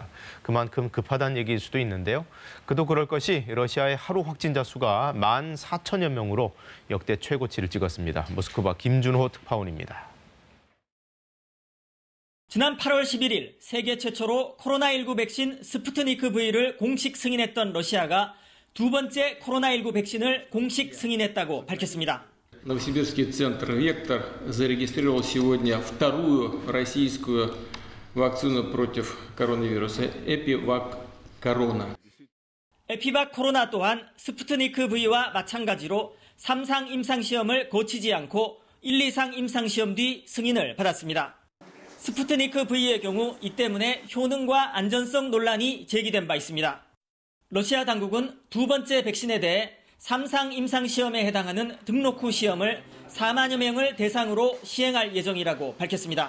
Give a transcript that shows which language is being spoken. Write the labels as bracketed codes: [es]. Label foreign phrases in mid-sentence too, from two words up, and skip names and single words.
[ko] 그만큼 급하다는 얘기일 수도 있는데요. 그도 그럴 것이 러시아의 하루 확진자 수가 14,000여 명으로 역대 최고치를 찍었습니다. 모스크바 김준호 특파원입니다. 지난 8월 11일 세계 최초로 코로나19 백신 스푸트니크 V를 공식 승인했던 러시아가 두 번째 코로나19 백신을 공식 승인했다고 밝혔습니다. [ru] Новосибирский центр «Вектор» зарегистрировал сегодня вторую российскую вакцину против коронавируса «Эпивак Корона». [ko] 에피박 코로나 또한 스푸트니크 V와 마찬가지로 3상 임상시험을 거치지 않고 1, 2상 임상시험 뒤 승인을 받았습니다. 스푸트니크 V의 경우 이 때문에 효능과 안전성 논란이 제기된 바 있습니다. 러시아 당국은 두 번째 백신에 대해 3상 임상시험에 해당하는 등록 후 시험을 4만여 명을 대상으로 시행할 예정이라고 밝혔습니다.